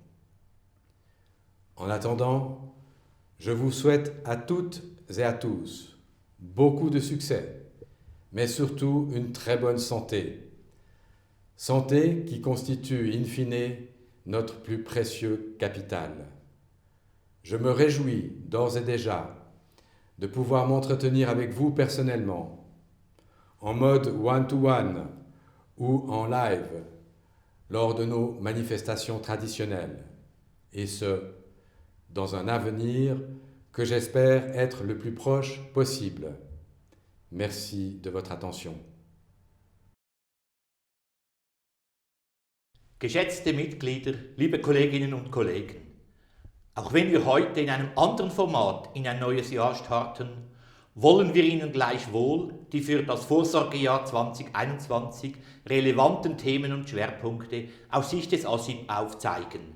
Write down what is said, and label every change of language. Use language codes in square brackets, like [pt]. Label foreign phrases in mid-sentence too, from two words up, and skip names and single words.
[fr] En attendant, je vous souhaite à toutes et à tous beaucoup de succès, mais surtout une très bonne santé. Santé qui constitue in fine notre plus précieux capital. Je me réjouis d'ores et déjà de pouvoir m'entretenir avec vous personnellement, en mode [en] one-to-one [fr] ou en live, lors de nos manifestations traditionnelles, et ce, dans un avenir que j'espère être le plus proche possible. Merci de votre attention. [de] Geschätzte Mitglieder, liebe Kolleginnen und Kollegen, auch wenn wir heute in einem anderen Format in ein neues Jahr starten, wollen wir Ihnen gleichwohl die für das Vorsorgejahr 2021 relevanten Themen und Schwerpunkte aus Sicht des ASIP aufzeigen.